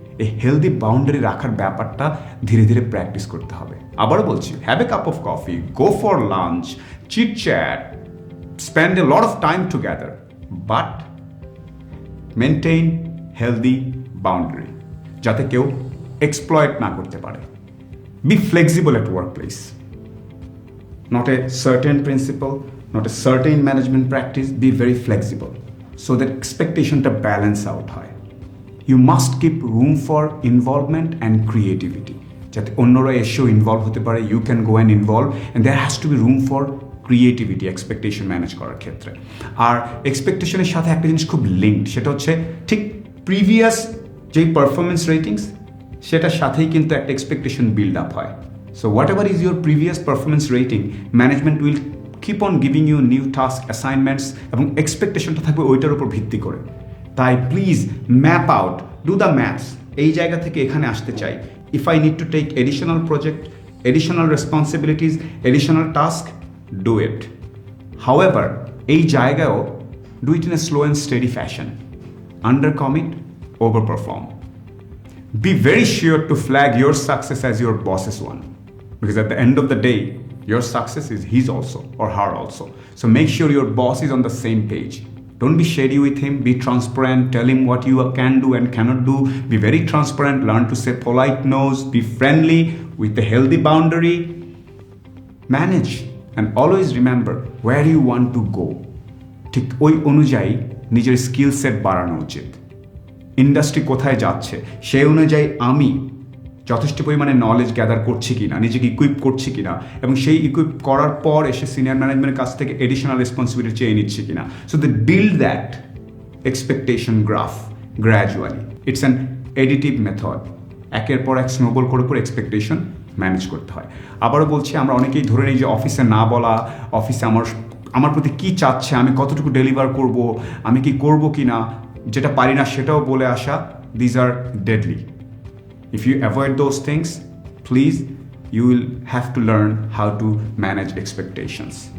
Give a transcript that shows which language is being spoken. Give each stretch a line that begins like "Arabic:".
Bangla: এই healthy boundary রাখার ব্যাপারটা ধীরে ধীরে প্র্যাকটিস করতে হবে। আবারও বলছি,
English: have a cup of coffee, go for lunch, chit chat, spend a lot of time together, but maintain healthy boundary,
Bangla: যাতে কেউ এক্সপ্লয়েট না করতে পারে।
English: Be flexible at workplace. Not a certain principle, not a certain management practice. Be very flexible so that expectation to balance out high. You must keep room for involvement and creativity.
Bangla: যাতে অন্যরা এসেও involve হতে পারে,
English: you can go and involve, and there has to be room for creativity
Bangla: expectation manage করার ক্ষেত্রে। আর এক্সপেকটেশনের সাথে একটা জিনিস খুব লিঙ্কড, সেটা হচ্ছে ঠিক প্রিভিয়াস যেই পারফরমেন্স রেটিংস, সেটার সাথেই কিন্তু একটা এক্সপেকটেশন বিল্ড আপ হয়।
English: so whatever is your previous performance rating, management will keep on giving you new task, assignments,
Bangla: এবং এক্সপেকটেশনটা থাকবে ওইটার উপর ভিত্তি করে।
English: তাই please map out, do the maths,
Bangla: এই জায়গা থেকে এখানে আসতে চাই,
English: If I need to take additional project, additional responsibilities, additional task, do it. However
Bangla: এই জায়গায়ও
English: Do it in a slow and steady fashion, under commit, over perform. Be very sure to flag your success as your boss's one. Because at the end of the day, your success is his also or her also. So make sure your boss is on the same page. Don't be shady with him. Be transparent. Tell him what you can do and cannot do. Be very transparent. Learn to say polite no's. Be friendly with a healthy boundary. Manage and always remember where you want to go.
Bangla: ঠিক ওই অনুযায়ী নিজের skill set বাড়ানো উচিত। Industry কোথায় যাচ্ছে সেই অনুযায়ী আমি যথেষ্ট পরিমাণে নলেজ গ্যাদার করছি কিনা, নিজেকে ইকুইপ করছি কিনা, এবং সেই ইকুইপ করার পর এসে সিনিয়র ম্যানেজমেন্টের কাছ থেকে এডিশনাল রেসপন্সিবিলিটি চেয়ে নিচ্ছি কিনা।
English: So they build that expectation graph gradually. It's an additive method.
Bangla: একের পর এক স্নোবল করে করে এক্সপেকটেশন ম্যানেজ করতে হয়। আবারও বলছি, আমরা অনেকেই ধরে নিই যে অফিসে না বলা, অফিসে আমার প্রতি কী চাচ্ছে, আমি কতটুকু ডেলিভার করব, আমি কি করব কি না, যেটা পারি না সেটাও বলে আসা,
English: These are deadly. If you avoid those things, please, you will have to learn how to manage expectations.